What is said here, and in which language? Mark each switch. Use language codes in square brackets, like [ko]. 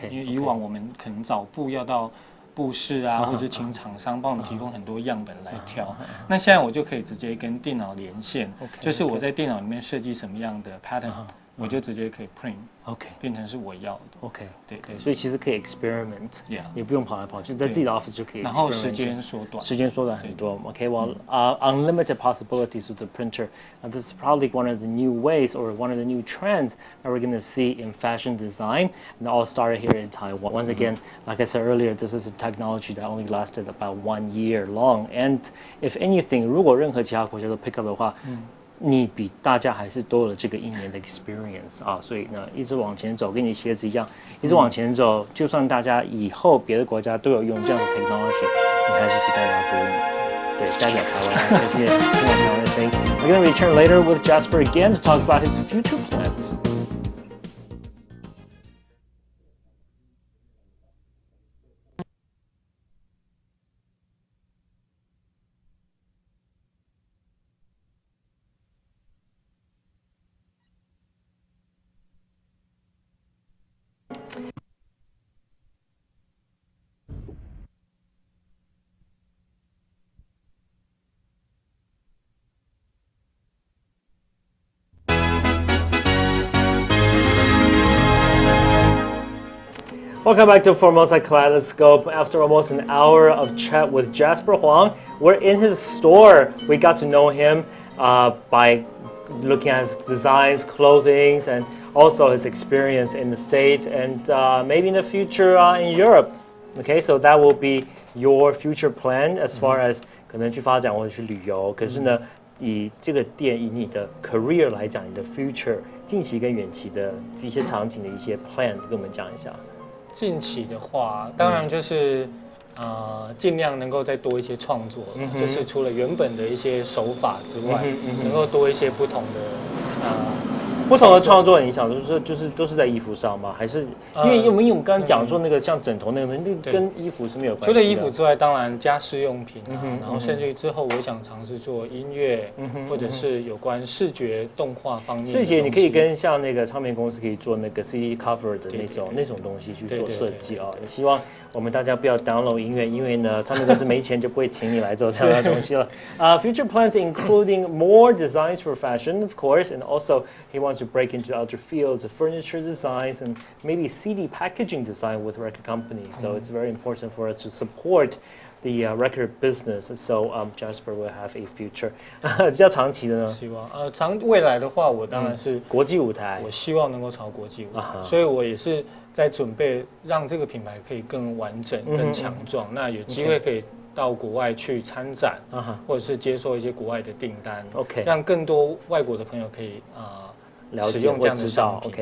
[zh] 因为以往我们可能找布要到布市啊，或者请厂商帮我们提供很多样本来挑。那现在我就可以直接跟电脑连线，就是我在电脑里面设计什么样的 pattern，我就直接可以 print。变成是我要的。对，所以其实可以 experiment， 也不用跑来跑去，在自己的 office 就可以 experiment。然后时间缩短很多。 [en] Well, unlimited possibilities with the printer. This is probably one of the new ways or one of the new trends that we're going to see in fashion design, and all started here in Taiwan. Once again, like I said earlier, this is a technology that only lasted about 1 year long. And if anything, [zh] 如果任何其他国家都 pick up 的话，你比大家还是多了这个1年的 experience 所以呢，一直往前走，跟你鞋子一样，一直往前走，就算大家以后别的国家都有用这样的 technology， 你还是比大家多一点。对，代表台湾，谢谢听我台湾的声音。 [en] We're going to return later with Jasper again to talk about his future plans. Welcome back to Formosa Kaleidoscope. After almost an hour of chat with Jasper Huang, we're in his store. We got to know him by looking at his designs, clothing, and also his experience in the States and maybe in the future in Europe. Okay, so that will be your future plan as far as [zh] 可能去发展或者去旅游。可是呢，以这个店以你的 career 来讲，你的 future 近期跟远期的一些场景的一些 plan， 跟我们讲一下。近期的话，当然就是尽量能够再多一些创作，就是除了原本的一些手法之外，能够多一些不同的创作影响，就是都是在衣服上吗？还是因为我们刚刚讲说那个像枕头那个东西，跟衣服是没有关系的。除了衣服之外，当然家饰用品然后甚至于之后我想尝试做音乐，或者是有关视觉动画方面。视觉你可以跟像那个唱片公司可以做那个 CD cover 的那种东西去做设计也希望我们大家不要 download 音乐，因为呢，唱片公司没钱就不会请你来做这样的东西了。 [en] Future plans including more designs for fashion, of course, and also he wants to break into other fields of furniture designs and maybe CD packaging design with record companies. So it's very important for us to support the record business. So Jasper will have a future. [zh] 比较长期的呢？希望未来的话，我当然是国际舞台，我希望能够朝国际舞台，所以我也是在准备让这个品牌可以更完整、更强壮。那有机会可以到国外去参展，或者是接受一些国外的订单，让更多外国的朋友可以使用这样的商品。